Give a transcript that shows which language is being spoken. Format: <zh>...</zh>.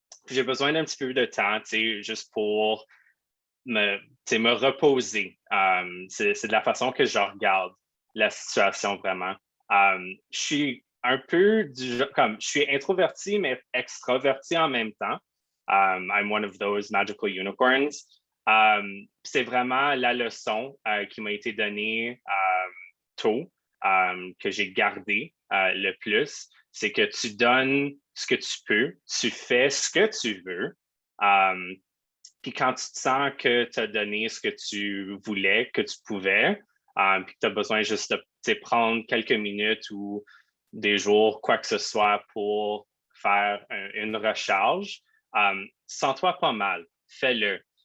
<fr>J'ai besoin d'un petit peu de temps, juste pour me reposer. C'est de la façon que je regarde la situation vraiment. Je suis un peu je suis introverti, mais extraverti en même temps.</fr> <en>I'm one of those magical unicorns.</en> <fr>C'est vraiment la leçon qui m'a été donnée tôt, que j'ai gardé le plus. C'est que tu donnes ce que tu peux, tu fais ce que tu veux. Puis quand tu te sens que tu as donné ce que tu voulais, que tu pouvais, puis que tu as besoin juste de prendre quelques minutes ou des jours, quoi que ce soit, pour faire une recharge, sens-toi pas mal, fais-le.</fr>